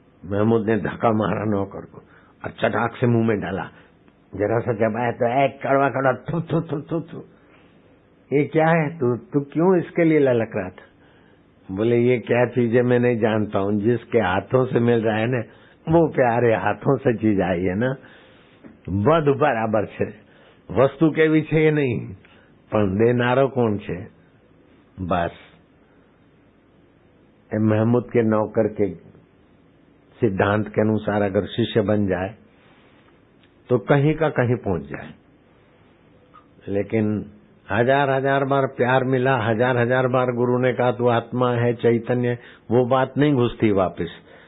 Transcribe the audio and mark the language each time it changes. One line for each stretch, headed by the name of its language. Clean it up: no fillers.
Hindi: महमूद ने धक्का मारा नौकर को और चटाक से मुंह में डाला। जरा सा चबाया तो एक कड़वा कड़वा थू थू थू थू थू। ये क्या है? तू क्यों इसके लिए ललक रहा था? बोले ये क्या चीज है मैं नहीं जानता हूँ, जिसके हाथों से मिल रहा है ना, वो प्यारे हाथों से चीज आई है ना।
Gujarati: બધું બરાબર છે, વસ્તુ કેવી છે એ નહીં, પણ દેનારો કોણ છે? બસ એ
Hindi: महमूद के नौकर के सिद्धांत के अनुसार अगर शिष्य बन जाए तो कहीं का कहीं पहुंच जाए। लेकिन 1000 बार प्यार मिला, 1000 बार गुरु ने कहा तू आत्मा है, चैतन्य, वो बात नहीं घुसती वापस।